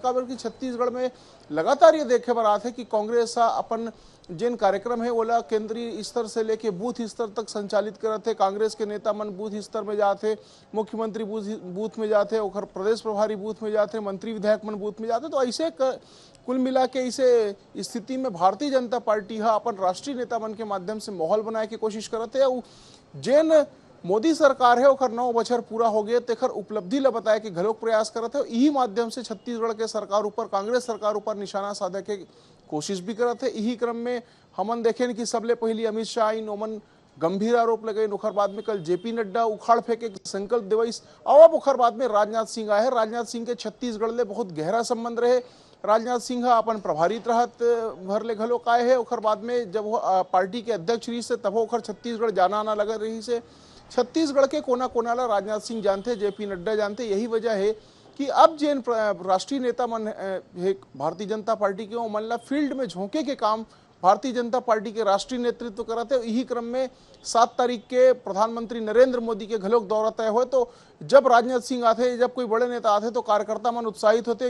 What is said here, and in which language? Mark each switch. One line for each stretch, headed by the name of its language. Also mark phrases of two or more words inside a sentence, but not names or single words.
Chhattisgarhi: काबर की छत्तीसगढ़ में लगातार ये देखे बर आते कि कांग्रेस अपन जिन कार्यक्रम है ओला केंद्रीय स्तर से लेके बूथ स्तर तक संचालित करते। कांग्रेस के नेता मन बूथ स्तर में जाते, मुख्यमंत्री बूथ में जाते, और प्रदेश प्रभारी बूथ में जाते, मंत्री विधायक मन बूथ में जाते। तो ऐसे कुल मिला के इसे स्थिति में भारतीय जनता पार्टी है अपन राष्ट्रीय नेता मन के माध्यम से माहौल बनाए के कोशिश करते। जिन मोदी सरकार है ओकर 9 बछर पूरा हो गए, तेखर उपलब्धि ला बताए कि घलोक प्रयास करते। यही माध्यम से छत्तीसगढ़ के सरकार ऊपर, कांग्रेस सरकार ऊपर निशाना साधे के कोशिश भी करते। यही क्रम में हमन देखें कि सबले पहली अमित शाह इन ओमन गंभीर आरोप लगे, ओखर बाद में कल जेपी नड्डा उखाड़ फेंके संकल्प देवईस, और अब ओखर बाद में राजनाथ सिंह आए। राजनाथ सिंह के छत्तीसगढ़ ले बहुत गहरा संबंध रहे। राजनाथ सिंह अपन प्रभारी रहत भर ले घलोक आए है। ओखर बाद में जब वो पार्टी के अध्यक्ष रही से तब ओखर छत्तीसगढ़ जाना आना लगा रही से। छत्तीसगढ़ के कोना कोना ला राजनाथ सिंह जानते, जेपी नड्डा जानते। यही वजह है कि अब जिन राष्ट्रीय नेता मन है भारतीय जनता पार्टी के, वो मन ला फील्ड में झोंके के काम भारतीय जनता पार्टी के राष्ट्रीय नेतृत्व करते। यही क्रम में 7 तारीख के प्रधानमंत्री नरेंद्र मोदी के घलोक दौरा तय हुए, तो जब राजनाथ सिंह आते, जब कोई बड़े नेता आते तो कार्यकर्ता मन उत्साहित होते।